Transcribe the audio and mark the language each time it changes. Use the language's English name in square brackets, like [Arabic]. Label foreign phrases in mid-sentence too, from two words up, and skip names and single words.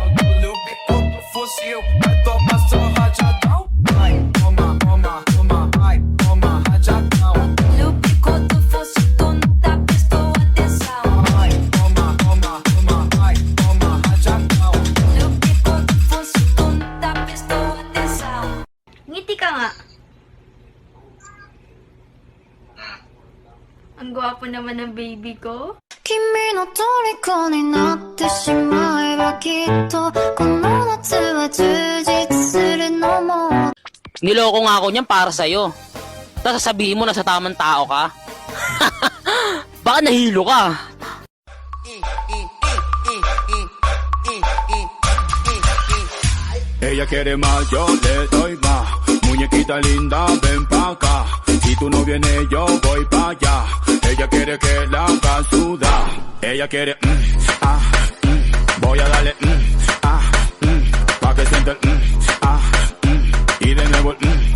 [Portuguese] O bico do fuzil, vai tomar seu rajadão. Vai, toma, toma, toma, vai, toma, rajadão. O bico do fosse, tu nunca prestou atenção. Vai, toma, toma, toma, vai, toma, rajadão. O bico do fosse, tu nunca prestou atenção. [Filipino] Ngiti ka nga. Ang gwapo naman ng baby ko. [Japanese] 君の虜になってしまえばきっとこの夏は充実するのも [Filipino] Niloko nga ako niyan para sa'yo. Tapos sasabihin mo na sa tamang tao ka. Baka nahilo ka. [Spanish] Ella quiere más, yo le doy más. Muñequita linda, ven pa' acá. Si tú no vienes, yo voy pa' allá. Ella quiere que la haga sudar. Ella quiere, voy a darle, pa' que sienta el, y de nuevo el,